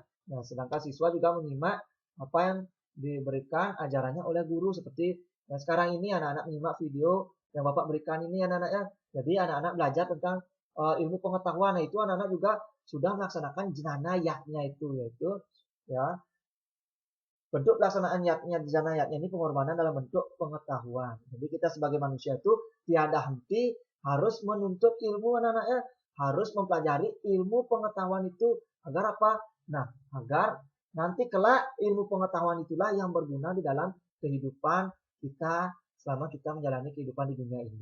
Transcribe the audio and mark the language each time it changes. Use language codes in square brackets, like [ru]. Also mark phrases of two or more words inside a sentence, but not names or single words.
[id] Nah, sedangkan siswa juga menyimak apa yang diberikan ajarannya oleh guru seperti yang sekarang ini anak-anak menyimak video yang Bapak berikan ini anak-anak ya. Jadi anak-anak belajar tentang ilmu pengetahuan. Nah, itu anak-anak juga sudah melaksanakan jenana yatnya itu yaitu ya bentuk pelaksanaan yatnya jenana yatnya ini pengorbanan dalam bentuk pengetahuan. Jadi kita sebagai manusia itu tiada henti harus menuntut ilmu anak-anak ya, harus mempelajari ilmu pengetahuan itu agar apa? Nah, agar nanti kelak ilmu pengetahuan itulah yang berguna di dalam kehidupan kita selama kita menjalani kehidupan di dunia ini.